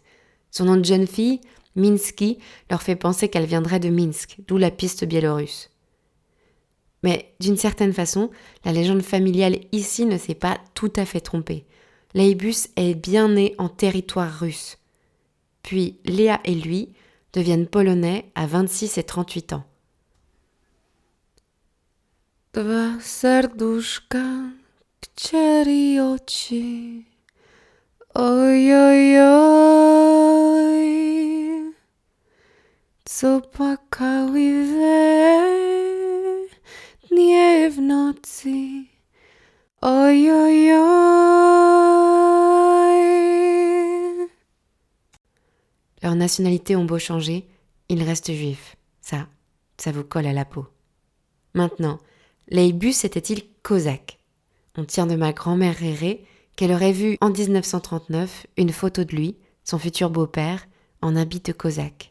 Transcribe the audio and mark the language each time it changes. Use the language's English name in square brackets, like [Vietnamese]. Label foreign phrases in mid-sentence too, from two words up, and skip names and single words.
[French] Son nom de jeune fille, Minsky, leur fait penser qu'elle viendrait de Minsk, d'où la piste biélorusse. Mais d'une certaine façon, la légende familiale ici ne s'est pas tout à fait trompée. Léibus est bien né en territoire russe. Puis Léa et lui deviennent polonais à 26 et 38 ans. [Polish] Dwa serduszka, chcieli oczy, oj, oj, oj, co płakały we dnie w nocy, oj, oj, oj. [French] Leurs nationalités ont beau changer, ils restent juifs. Ça vous colle à la peau. Maintenant, Léibus était-il cosaque ? On tient de ma grand-mère Réré qu'elle aurait vu en 1939 une photo de lui son futur beau-père, en habit de cosaque.